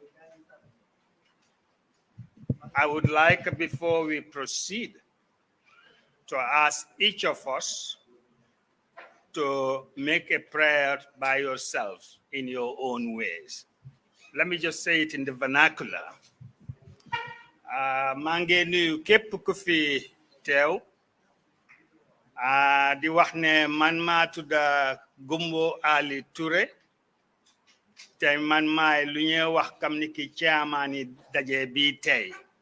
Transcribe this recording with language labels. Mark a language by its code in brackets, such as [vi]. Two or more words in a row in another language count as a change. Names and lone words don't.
[en] I would like, before we proceed, to ask each of us to make a prayer by yourself in your own ways. Let me just say it in the vernacular. [wo] maa ngi nuyu képp ku fi teew di wax ne man maa tudda Gumbo Ali Touré te man maay lu ñuy wax kam ni ki chairman yi daje bi tey